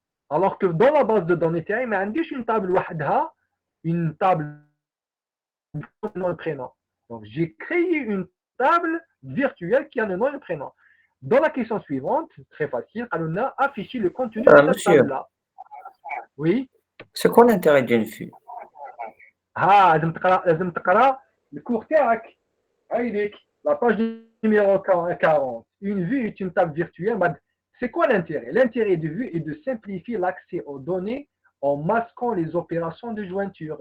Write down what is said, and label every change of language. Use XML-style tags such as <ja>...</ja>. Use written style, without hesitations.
<fr>Alors que dans la base de données, il y a une table une table nom et prénom. Donc j'ai créé une table virtuelle qui a le nom et le prénom. Dans la question suivante, très facile, on a affiché le contenu de cette table-là. Oui. C'est quoi l'intérêt d'une vue?</fr> <ar>لازم تقرا الكور تاعك هايليك</ar> <fr>la page numéro 40. Une vue est une table virtuelle. C'est quoi l'intérêt? L'intérêt de vue est de simplifier l'accès aux données en masquant les opérations de jointure.</fr>